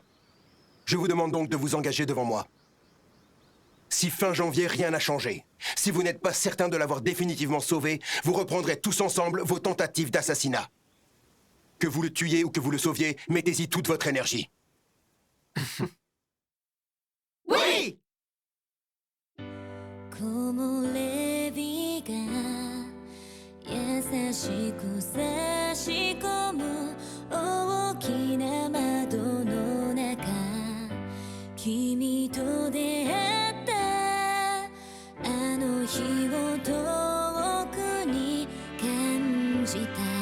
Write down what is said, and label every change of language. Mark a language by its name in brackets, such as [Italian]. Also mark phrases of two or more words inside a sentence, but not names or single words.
[French] Je vous demande donc de vous engager devant moi. Si fin janvier, rien n'a changé, si vous n'êtes pas certain de l'avoir définitivement sauvé, vous reprendrez tous ensemble vos tentatives d'assassinat. Que vous le tuiez ou que vous le sauviez, mettez-y toute votre énergie. Oui! [Japanese] 木漏れ日が優しく差し込む大きな窓の中君と出会ったあの日を遠くに感じた